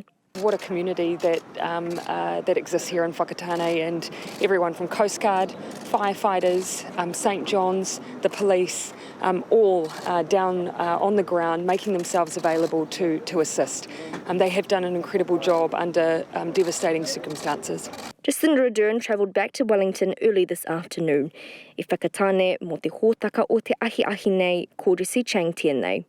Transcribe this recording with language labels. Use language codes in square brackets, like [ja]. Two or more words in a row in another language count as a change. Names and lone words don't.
[en] What a community that exists here in Whakatane, and everyone from Coast Guard, firefighters, St John's, the police, all down on the ground making themselves available to assist. They have done an incredible job under devastating circumstances. Jacinda Ardern travelled back to Wellington early this afternoon. [mi] I Whakatane mo te hōtaka o te ahi nei, kōrisi Chang tēnei.